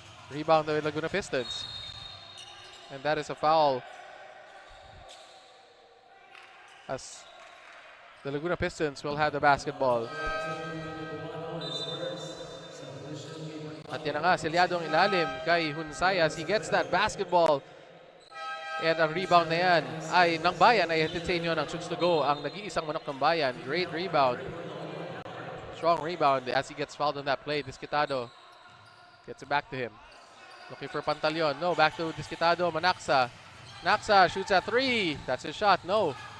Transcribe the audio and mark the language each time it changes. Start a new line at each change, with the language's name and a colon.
English: Rebound by Laguna Pistons. And that is a foul. As the Laguna Pistons will have the basketball.
Filipino: At yan na nga, selyadong ilalim kay Hunsay
English: as he gets that basketball.
Filipino: And ang rebound na yan ay ng bayan, ay hatid sa inyo ng Chooks-to-Go, ang nag-iisang manok ng bayan.
English: Great rebound. Strong rebound as he gets fouled on that play. Disquitado gets it back to him. Looking for Pantaleon. No, back to Disquitado. Manaxa. Naxa shoots at 3. That's his shot. No.